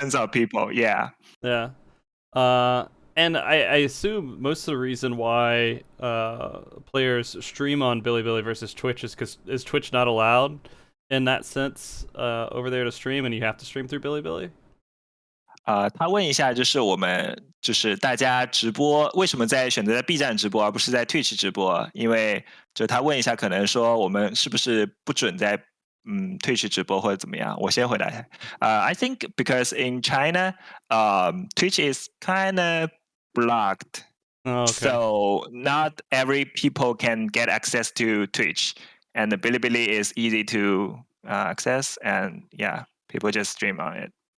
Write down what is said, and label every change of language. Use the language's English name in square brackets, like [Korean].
[English] Tons of people. Yeah. Yeah. And I assume most of the reason why players stream on Bilibili versus Twitch is because is Twitch not allowed in that sense over there to stream, and you have to stream through Bilibili? [Chinese] 他问一下，就是大家直播为什么选择在 B 站直播，而不是在 Twitch 直播？因为就他问一下，可能说我们是不是不准在Twitch 直播或者怎么样？我先回答一下。 [English] I think because in China, Twitch is kind of blocked. Oh, okay. So not every people can get access to Twitch, and the Bilibili is easy to access, and yeah, people just stream on it.